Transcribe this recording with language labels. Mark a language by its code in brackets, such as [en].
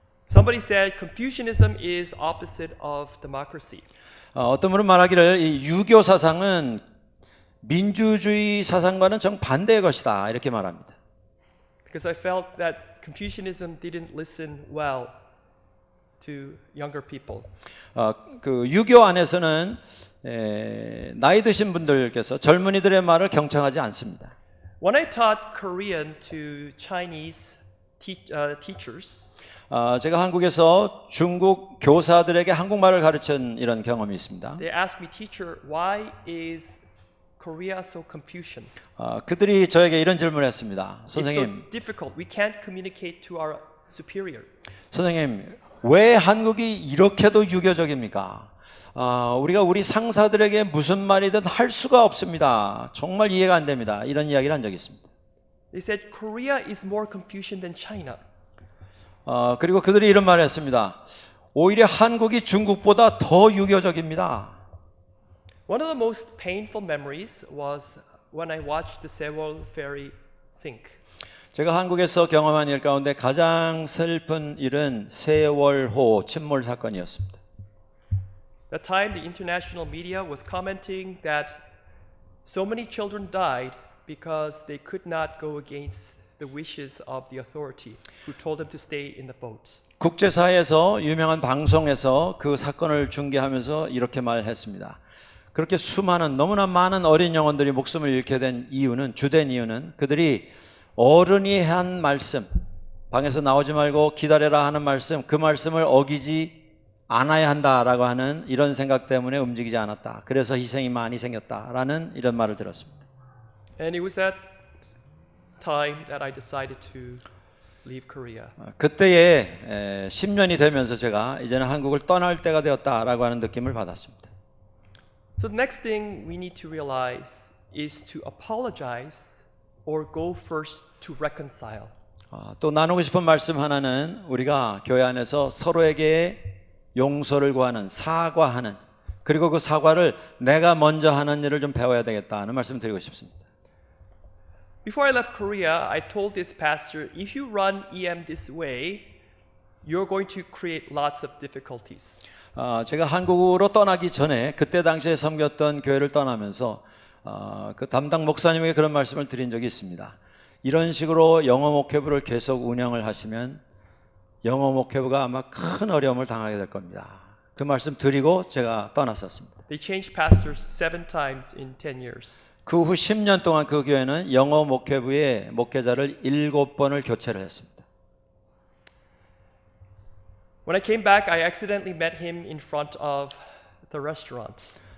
[en] Somebody said Confucianism is opposite of democracy. [ko] 어떤 분은 말하기를 이 유교 사상은 민주주의 사상과는 정반대의 것이다 이렇게 말합니다. [en] Because I felt that Confucianism didn't listen well to younger people. [ko] 그 유교 안에서는 나이 드신 분들께서 젊은이들의 말을 경청하지 않습니다. [en] When I taught Korean to Chinese teachers, [ko] 제가 한국에서 중국 교사들에게 한국말을 가르친 이런 경험이 있습니다. [en] they asked me, "Teacher, why is Korea so Confucian? [ko] 그들이 저에게 이런 질문을 했습니다. [en] It's [ko] 선생님, [en] so difficult. We can't communicate to our superior." [ko] 선생님, 왜 한국이 이렇게도 유교적입니까? 우리가 우리 상사들에게 무슨 말이든 할 수가 없습니다. 정말 이해가 안 됩니다. 이런 이야기를 한 적이 있습니다. [en] They said Korea is more Confucian than China. [ko] 그리고 그들이 이런 말을 했습니다. 오히려 한국이 중국보다 더 유교적입니다. [en] One of the most painful memories was when I watched the Sewol ferry sink. [ko] 제가 한국에서 경험한 일 가운데 가장 슬픈 일은 세월호 침몰 사건이었습니다. [en] That time the international media was commenting that so many children died because they could not go against the wishes of the authority who told them to stay in the boats. [ko] 국제사회에서 유명한 방송에서 그 사건을 중계하면서 이렇게 말했습니다. 그렇게 수많은 너무나 많은 어린 영혼들이 목숨을 잃게 된 이유는 주된 이유는 그들이 어른이 한 말씀, 방에서 나오지 말고 기다려라 하는 말씀, 그 말씀을 어기지 않아야 한다라고 하는 이런 생각 때문에 움직이지 않았다. 그래서 희생이 많이 생겼다라는 이런 말을 들었습니다. [en] And it was that time that I decided to leave Korea. [ko] 그때에 10년이 되면서 제가 이제는 한국을 떠날 때가 되었다라고 하는 느낌을 받았습니다. [en] So the next thing we need to realize is to apologize or go first to reconcile. [ko] 또 나누고 싶은 말씀 하나는 우리가 교회 안에서 서로에게 용서를 구하는, 사과하는, 그리고 그 사과를 내가 먼저 하는 일을 좀 배워야 되겠다는 말씀 드리고 싶습니다. [en] Before I left Korea, I told this pastor, if you run EM this way, you're going to create lots of difficulties. [ko] 제가 한국으로 떠나기 전에 그때 당시에 섬겼던 교회를 떠나면서 그 담당 목사님에게 그런 말씀을 드린 적이 있습니다. 이런 식으로 영어 목회부를 계속 운영을 하시면 영어 목회부가 아마 큰 어려움을 당하게 될 겁니다. 그 말씀 드리고 제가 떠났었습니다. [en] They changed pastors 7 times in 10 years. [ko] 그 후 10년 동안 그 교회는 영어 목회부의 목회자를 7번을 교체를 했습니다. [en] When I came back, I accidentally met him in front of the restaurant.